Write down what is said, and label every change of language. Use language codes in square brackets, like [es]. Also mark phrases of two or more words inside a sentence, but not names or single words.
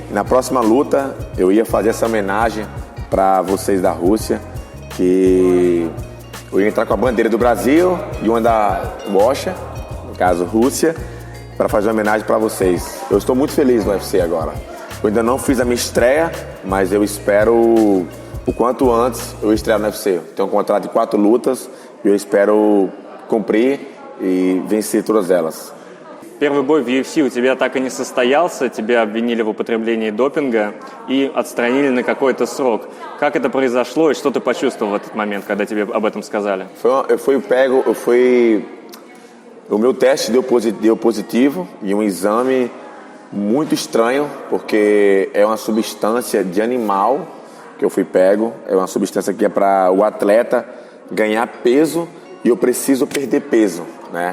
[pt] Na próxima luta, eu ia fazer essa homenagem para vocês da Rússia, que eu ia entrar com a bandeira do Brasil e uma da Washa, no caso Rússia, para fazer uma homenagem para vocês. Eu estou muito feliz no UFC agora. Eu ainda não fiz a minha estreia, mas eu espero o quanto antes eu estrear no UFC. Eu tenho um contrato de 4 lutas e eu espero cumprir и vencer todas elas. [ru] Первый бой в UFC у тебя так и не состоялся, тебя обвинили в употреблении допинга и отстранили на какой-то срок. Как это произошло и что ты почувствовал в этот момент, когда тебе об этом сказали? [pt] O meu teste deu positivo e um exame muito estranho, porque é uma substância de animal que eu fui pego, é uma substância que é para o atleta ganhar peso e eu preciso perder peso, né?